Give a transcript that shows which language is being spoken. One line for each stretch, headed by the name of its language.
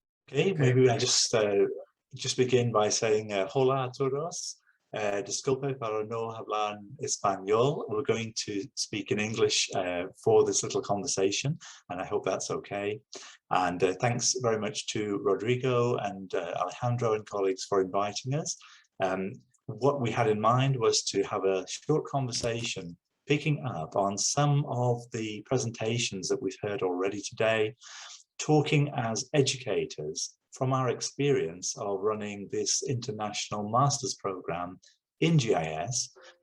English: Okay, maybe I just begin by saying
Spanish: hola a todos. Disculpe para no hablar español.
English: We're going to speak in English for this little conversation, and I hope that's okay. And thanks very much to Rodrigo and Alejandro and colleagues for inviting us. What we had in mind was to have a short conversation picking up on some of the presentations that we've heard already today, talking as educators from our experience of running this international master's program in GIS.